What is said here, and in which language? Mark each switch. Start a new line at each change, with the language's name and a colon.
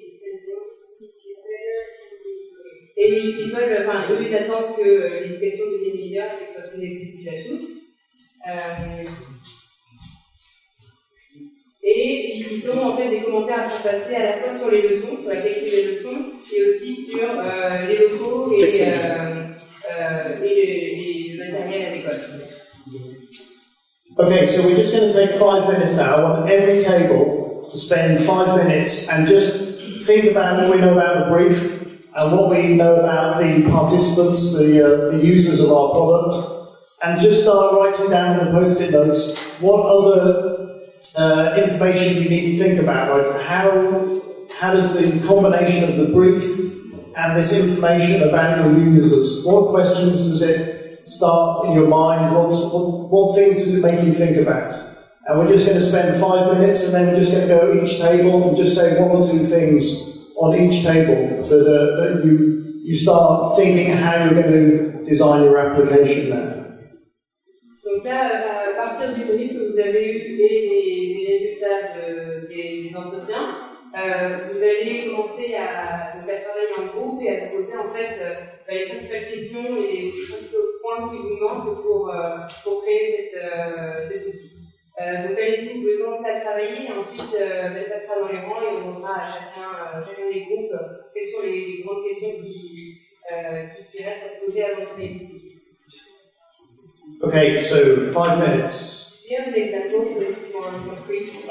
French: Et ils veulent, eux, ils attendent que l'éducation devienne meilleure et qu'elle soit plus accessible à tous. Et Et ils ont en fait des commentaires à faire passer à la fois sur les leçons, sur la qualité des leçons, et aussi sur les locaux et le matériel à l'école.
English: Okay, so we're just going to take 5 minutes now. I want every table to spend 5 minutes and just think about what we know about the brief and what we know about the participants, the users of our product, and just start writing down in the post-it notes what other information you need to think about, like how does the combination of the brief and this information about your users, what questions does it start in your mind, what things does it make you think about? And we're just going to spend 5 minutes and then we're just going to go each table and just say 1 or 2 things on each table that you start thinking how you're going to design your application there.
French: Donc là, à partir du brief que vous avez eu et des résultats des entretiens, vous allez commencer à travailler en groupe et à vous poser en fait les principales questions et les principaux points qui vous manquent pour créer cet outil. Donc allez-y, vous pouvez commencer à travailler et ensuite elle passera dans les rangs et on demandera à chacun des groupes quelles sont les grandes questions qui restent à se poser avant de créer l'outil.
English: Okay, so 5 minutes. Do you have an example for this more concrete?